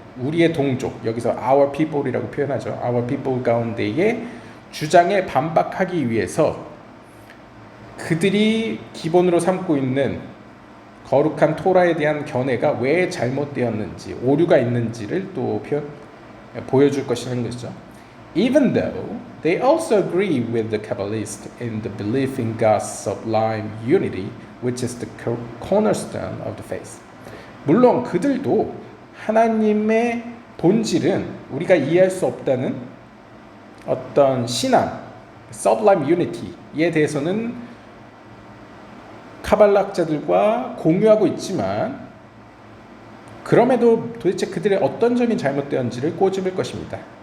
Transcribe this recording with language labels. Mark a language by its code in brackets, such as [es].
[ko] 우리의 동족, 여기서 [en] our people [ko] 이라고 표현하죠. our people 가운데의 주장에 반박하기 위해서 그들이 기본으로 삼고 있는 거룩한 토라에 대한 견해가 왜 잘못되었는지, 오류가 있는지를 또 보여줄 것이라는 것이죠. [en] Even though they also agree with the Kabbalists in the belief in God's sublime unity, which is the cornerstone of the faith. [ko] 물론 그들도 하나님의 본질은 우리가 이해할 수 없다는 어떤 신앙, [en] sublime unity [ko] 에 대해서는 카발라학자들과 공유하고 있지만 그럼에도 도대체 그들의 어떤 점이 잘못되었는지를 꼬집을 것입니다.